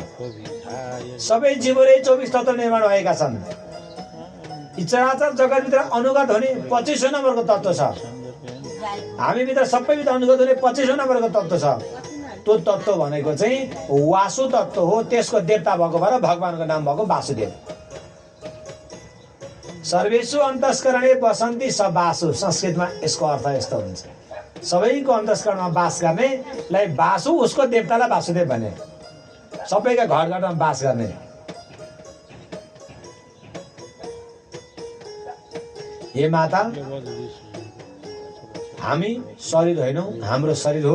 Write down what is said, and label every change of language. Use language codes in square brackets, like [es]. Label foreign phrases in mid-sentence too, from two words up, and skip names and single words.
[ne] सबै जीवहरू यही 24 तत्त्वले निर्माण भएका छन्। यी चराचर जगतभित्र अनुगत हुने 25औं नम्बरको तत्त्व छ। हामीभित्र सबैभित्र अनुगत हुने 25औं नम्बरको तत्त्व छ। त्यो तत्त्व भनेको चाहिँ वासु तत्त्व हो। त्यसको देवता भएको भएर भगवानको नाम भएको वासुदेव। [sa] सर्वेषु अन्तस्करणे बसन्ति स वासु। [ne] संस्कृतमा यसको अर्थ यस्तो हुन्छ, सबैको अन्तस्करणमा वास गर्नेलाई वासु, उसको देवतालाई वासुदेव भने। सबैका घर घरमा वास गर्ने। हे माता, हामी शरीर होइनौँ, हाम्रो शरीर हो।